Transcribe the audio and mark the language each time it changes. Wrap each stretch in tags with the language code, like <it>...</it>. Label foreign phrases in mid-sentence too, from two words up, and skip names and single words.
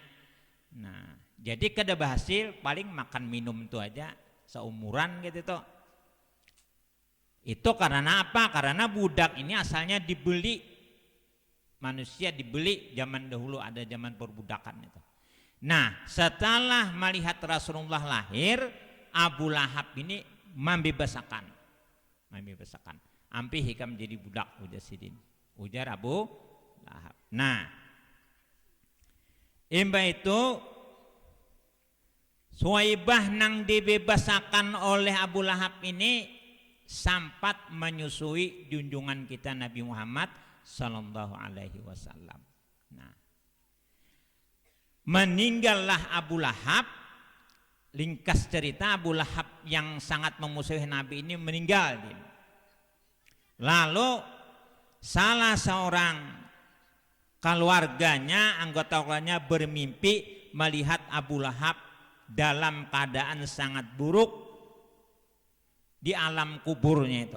<bjn>Nah, jadi kada berhasil paling makan minum itu aja seumuran gitu tuh.</bjn> <id>Itu karena apa? Karena budak ini asalnya dibeli manusia dibeli zaman dahulu, ada zaman perbudakan itu. Nah, setelah melihat Rasulullah lahir,</id> <bjn>Abu Lahab ini membebasakan. Ampi hikam jadi budak ujar sidin. Ujar Abu Lahab. Nah, imba itu Suwaibah nang dibebasakan oleh Abu Lahab ini sempat menyusui junjungan kita Nabi Muhammad</bjn> <ar>صلى الله عليه وسلم.</ar> <id>Nah, meninggallah Abu Lahab. Ringkas cerita, Abu Lahab yang sangat memusuhi Nabi ini meninggal. Lalu salah seorang keluarganya, anggota keluarganya bermimpi melihat Abu Lahab dalam keadaan sangat buruk di alam kuburnya itu.</id>